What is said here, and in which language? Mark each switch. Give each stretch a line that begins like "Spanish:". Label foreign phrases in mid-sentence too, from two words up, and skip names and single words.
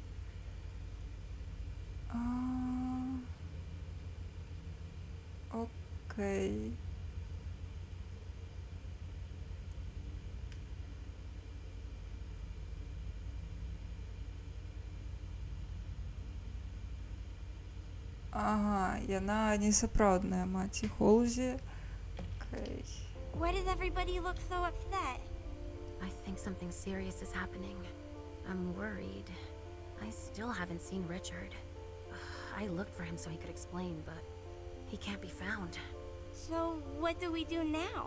Belarusian: Окей. Ага, яна несапраўдная маці Холзі. Окей.
English: Why does everybody look so upset? I think something serious is happening. I'm worried. I still haven't seen Richard. I looked for him so he could explain, but he can't be found. So, what do we do now?